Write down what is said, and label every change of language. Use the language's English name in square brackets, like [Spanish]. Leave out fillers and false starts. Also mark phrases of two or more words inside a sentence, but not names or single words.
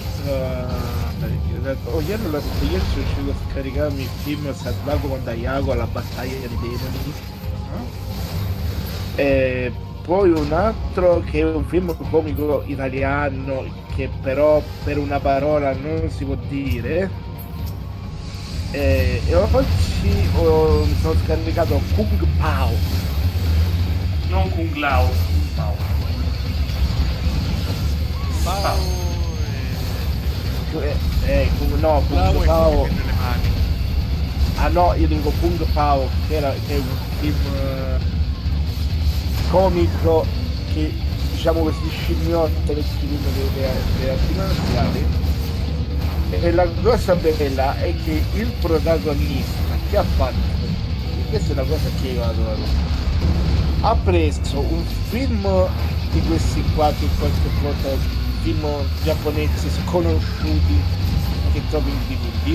[Italian] Ieri sono riuscito a scaricarmi il film Salvago con Dayago alla battaglia dei demoni. E poi un altro che è un film comico italiano che però per una parola non si può dire. E oggi mi sono scaricato Kung Pao. Non Kung Lao, Kung Pao. No, Kung Pao. Ah no, io dico Kung Pao, che è un film comico che, diciamo così, scimmiotta le film delle arti marziali. E la cosa bella è che il protagonista che ha fatto, e questa è una cosa che io adoro, ha preso un film di questi qua che qualche volta film giapponesi sconosciuti che trovi in DVD.